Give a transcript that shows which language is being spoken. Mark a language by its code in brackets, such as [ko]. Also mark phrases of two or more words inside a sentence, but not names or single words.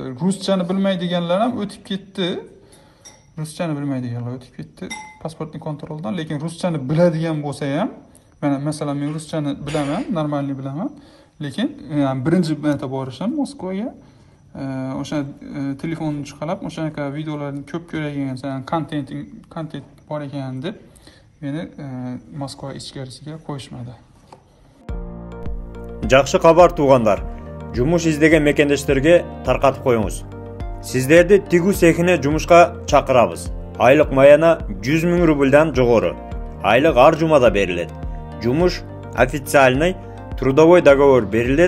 [uz] Ruschani bilmaydiganlar ham o'tib ketdi. Ruschani bilmaydiganlar o'tib ketdi pasportning kontroldan, lekin ruschani biladigan bo'lsa ham, mana masalan men ruschani bilaman, normalni bilaman, lekin birinchi marta borishim Moskvaga. O'sha telefonni chiqarib, o'shaqa videolarni ko'p ko'ragan, kontent bor ekan deb meni Moskva ichkarisiga qo'yishmadi. [ky] Жакшы кабар туугандар. Жумуш издеген мекендештерге таркатып коюңуз. Сиздерди тигүү цехине жумушка чакырабыз. Айлык маяна 100 000 рубльдан жогору. Айлык ар жумада берилет. Жумуш [ru] официальный, трудовой договор [ky] берилет.